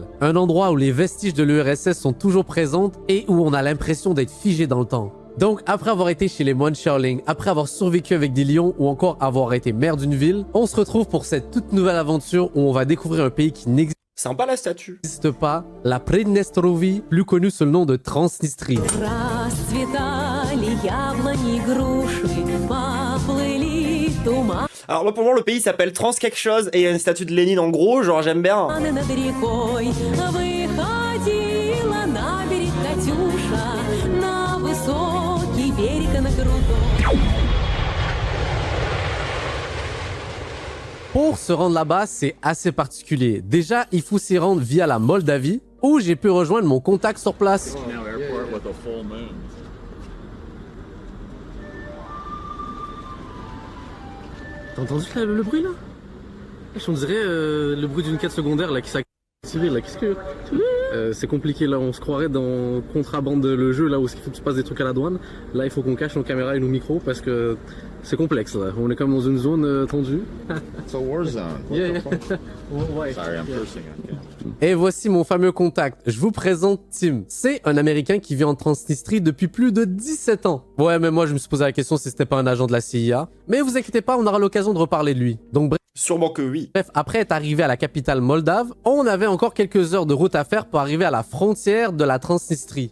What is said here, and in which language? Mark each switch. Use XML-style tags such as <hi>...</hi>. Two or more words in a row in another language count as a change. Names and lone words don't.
<fr>Un endroit où les vestiges de l'URSS sont toujours présentes et où on a l'impression d'être figé dans le temps. Donc, après avoir été chez les moines Shaolin, après avoir survécu avec des lions ou encore avoir été maire d'une ville, on se retrouve pour cette toute nouvelle aventure où on va découvrir un pays qui Sympa la statue. n'existe pas, la Pridnestrovie, plus connue sous le nom de Transnistrie.</fr> <ru>Расцветали яблони, груши, поплыли туманы</ru> <fr>Alors moi pour moi le pays s'appelle Trans quelque chose et il y a une statue de Lénine en gros, genre j'aime bien.</fr> <ru>над рекой. Выходила на берег Катюша, на высокий берег на крутой.</ru> <fr>Pour se rendre là-bas, c'est assez particulier. Déjà, il faut s'y rendre via la Moldavie, où j'ai pu rejoindre mon contact sur place.</fr> <en>Now airport with a full moon.</en> <fr>T'as entendu le bruit là? On dirait le bruit d'une quête secondaire là qui s'active là. Qu'est-ce que. C'est compliqué là, on se croirait dans Contrabande le jeu là où il faut que tu passes des trucs à la douane. Là il faut qu'on cache nos caméras et nos micros parce que c'est complexe là. On est comme dans une zone tendue.</fr> <en>It's a war zone. What Yeah, the fuck?</en> <fr>ouais.</fr> <en>Sorry, I'm cursing on camera.</en> <fr>Et voici mon fameux contact. Je vous présente Tim. C'est un Américain qui vit en Transnistrie depuis plus de 17 ans. Ouais, mais moi je me suis posé la question si c'était pas un agent de la CIA. Mais vous inquiétez pas, on aura l'occasion de reparler de lui. Donc Sûrement que oui. bref, après être arrivé à la capitale moldave, on avait encore quelques heures de route à faire pour arriver à la frontière de la Transnistrie.</fr>